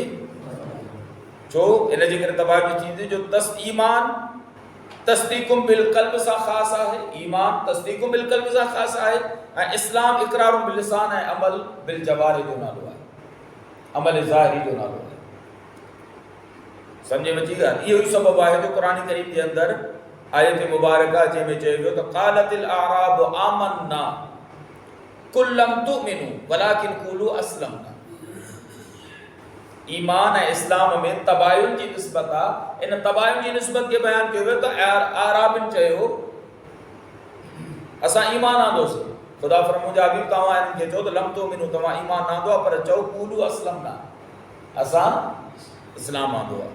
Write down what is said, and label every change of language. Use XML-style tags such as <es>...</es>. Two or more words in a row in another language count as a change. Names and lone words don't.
<sd>छो इन जे करे तबायुन जी थींदी जो ईमान</sd> <ar>تصديق بالقلب</ar> <sd>सां ख़ास आहे, ईमान</sd> <ar>تصديق بالقلب</ar> <sd>सां ख़ास आहे, ऐं इस्लाम</sd> <ar>إقرار باللسان</ar> <sd>ऐं</sd> <ar>عمل بالجوارح</ar> <sd>जो नालो आहे, अमल ज़ाहिरी जो नालो आहे। सम्झ में अची ॻाल्हि? इहो ई सबबु आहे जो क़ुरान करीम जे अंदरि आयत मुबारका जंहिंमें चयो वियो त</sd> <ar>قالت الأعراب آمنا قل لم تؤمنوا ولكن قولوا أسلمنا.</ar> <sd>ईमान ऐं इस्लाम में तबायुन जी निस्बत आहे। इन तबायुन जी निस्बत खे बयान कयो वियो त आराबिन चयो असां ईमान आंदोसीं। ख़ुदा फरमो जा हबीब तव्हां इन्हनि खे चओ त</sd> <ar>لم تؤمنوا</ar> <sd>तव्हां ईमान आंदो आहे, पर चओ</sd> <ar>قولوا أسلمنا</ar> <sd>असां इस्लाम आंदो आहे।</sd>